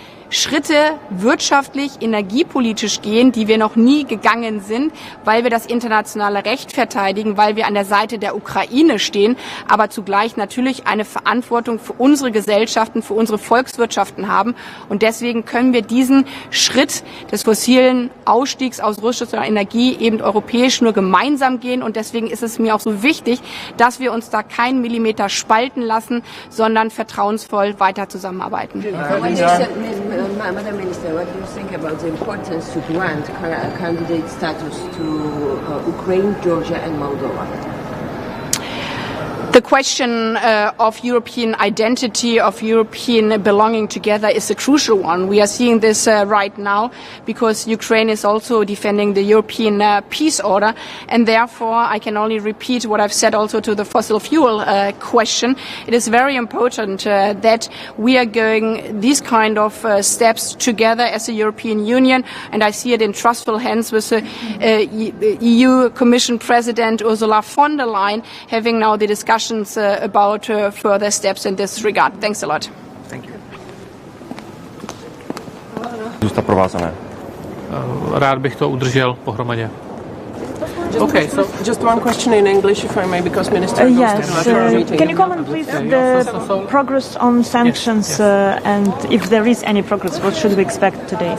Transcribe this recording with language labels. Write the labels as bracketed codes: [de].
[de] Schritte wirtschaftlich, energiepolitisch gehen, die wir noch nie gegangen sind, weil wir das internationale Recht verteidigen, weil wir an der Seite der Ukraine stehen, aber zugleich natürlich eine Verantwortung für unsere Gesellschaften, für unsere Volkswirtschaften haben. Und deswegen können wir diesen Schritt des fossilen Ausstiegs aus russischer Energie eben europäisch nur gemeinsam gehen. Und deswegen ist es mir auch so wichtig, dass wir uns da keinen Millimeter spalten lassen, sondern vertrauensvoll weiter zusammenarbeiten. [en] Madam Minister, what do you think about the importance to grant candidate status to Ukraine, Georgia and Moldova? The question of European identity, of European belonging together is a crucial one. We are seeing this right now because Ukraine is also defending the European peace order, and therefore I can only repeat what I've said also to the fossil fuel question. It is very important that we are going these kind of steps together as a European Union, and I see it in trustful hands with the EU Commission President Ursula von der Leyen having now the discussions about further steps in this regard. Thanks a lot. Thank you. [cs] Rád bych to udržel pohromadě. [en] Okay, so just one question in English, if I may, because Minister. Yes. Can you comment, please, the progress on sanctions and if there is any progress? What should we expect today?